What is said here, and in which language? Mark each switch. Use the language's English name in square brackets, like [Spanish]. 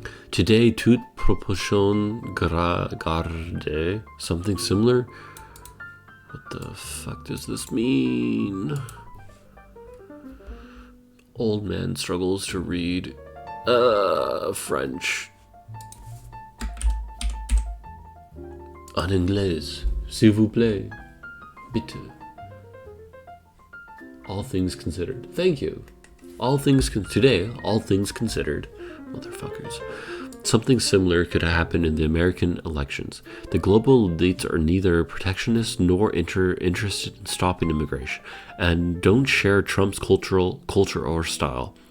[English] Today, [French] toute proportion garde, [English] something similar. What the fuck does this mean? Old man struggles to read French. [French] En anglais, s'il vous plaît, [German] bitte. [English] All things considered. Thank you. Today, all things considered. Motherfuckers. Something similar could happen in the American elections. The global elites are neither protectionist nor interested in stopping immigration, and don't share Trump's culture or style.